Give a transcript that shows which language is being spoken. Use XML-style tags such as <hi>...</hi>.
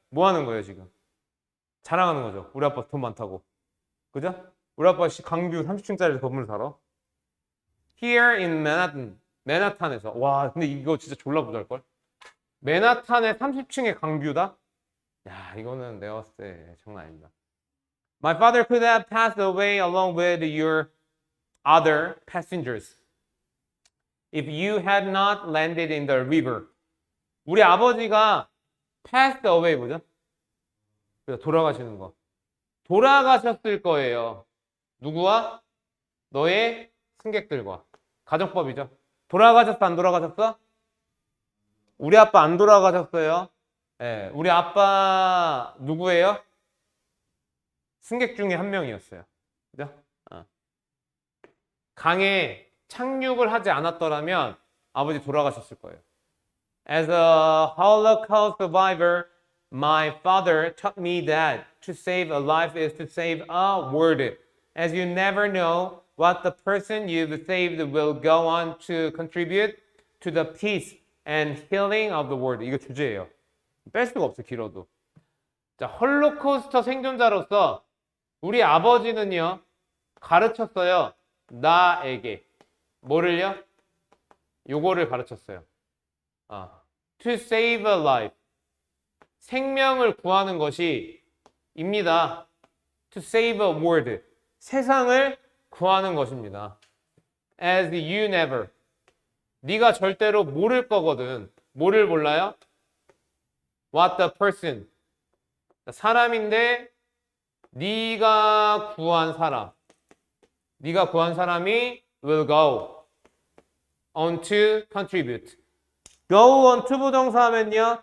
<ko>뭐 하는 거예요, 지금? 자랑하는 거죠. 우리 아빠 돈 많다고. 그죠? 우리 아빠 강뷰 30층짜리 건물 살아.</ko> <en>Here in Manhattan.</en> <ko>맨하탄에서. 와, 근데 이거 진짜 졸라 부자일걸? 맨하탄의 30층의 강뷰다? 야, 이거는 내가 봤을 때 장난 아닙니다.</ko> <en>My father could have passed away along with your other passengers if you had not landed in the river.</en> <ko>우리 아버지가</ko> <en>passed away</en> <ko>뭐죠? 돌아가시는 거. 돌아가셨을 거예요. 누구와? 너의 승객들과. 가정법이죠. 돌아가셨어, 안 돌아가셨어? 우리 아빠 안 돌아가셨어요. 네, 우리 아빠 누구예요? 승객 중에 한 명이었어요. 그죠? 강에 착륙을 하지 않았더라면 아버지 돌아가셨을 거예요.</ko> <en>As a Holocaust survivor, my father taught me that to save a life is to save a word. As you never know what the person you've saved will go on to contribute to the peace and healing of the world.</en> <ko>이거 주제예요. 뺄 수가 없어, 길어도. 자, 홀로코스터 생존자로서 우리 아버지는요, 가르쳤어요. 나에게. 뭐를요? 요거를 가르쳤어요.</ko> <en>To save a life.</en> <ko>생명을 구하는 것이 입니다.</ko> <en>To save a world.</en> <ko>세상을 구하는 것입니다.</ko> <en>As you never.</en> <ko>네가 절대로 모를 거거든. 뭐를 몰라요?</ko> <en>What the person.</en> <ko>사람인데 네가 구한 사람. 네가 구한 사람이</ko> <en>will go on to contribute.</en> <ko>go on to 부정사하면요.</ko>